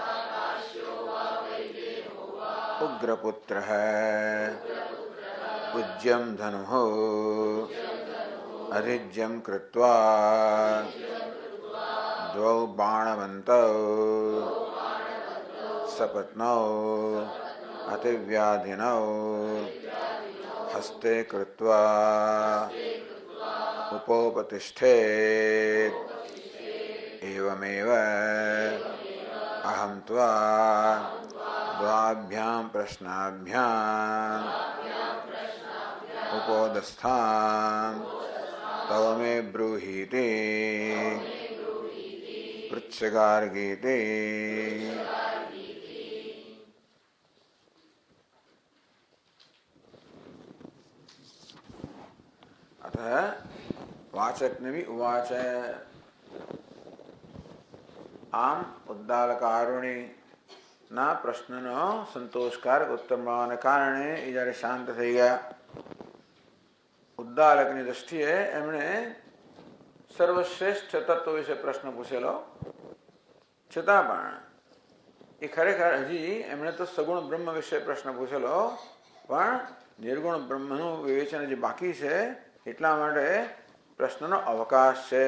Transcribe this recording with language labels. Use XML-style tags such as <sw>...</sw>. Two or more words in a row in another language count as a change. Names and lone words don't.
<sa>ઉગ્રપુત્રઃ ઉજ્યમ ધનુઃ અધિજ્યમ કૃત્વા દ્વૌ બાણવन्तौ સપત્નૌ અતિવ્યાધિનૌ હસ્તે કૃત્વા ઉपोपतिष्ठेत् एवमेव अहं त्वा द्वाभ्यां प्रश्नाभ्याम् उपोदस्थां तव मे ब्रूहीति पृच्छगार्गीति. अथ वाचक्नवि उवाच.</sa> <gu>આમ ઉદ્દાલકારુણીના પ્રશ્નનો સંતોષકારક ઉત્તર મળવાને કારણે એ જ્યારે શાંત થઈ ગયા, ઉદ્દાલકની દ્રષ્ટિએ એમણે સર્વશ્રેષ્ઠ તત્વ વિશે પ્રશ્ન પૂછેલો, છતાં પણ એ ખરેખર હજી એમણે તો સગુણ બ્રહ્મ વિશે પ્રશ્ન પૂછેલો, પણ નિર્ગુણ બ્રહ્મનું વિવેચન હજી બાકી છે, એટલા માટે પ્રશ્નનો અવકાશ છે.</gu>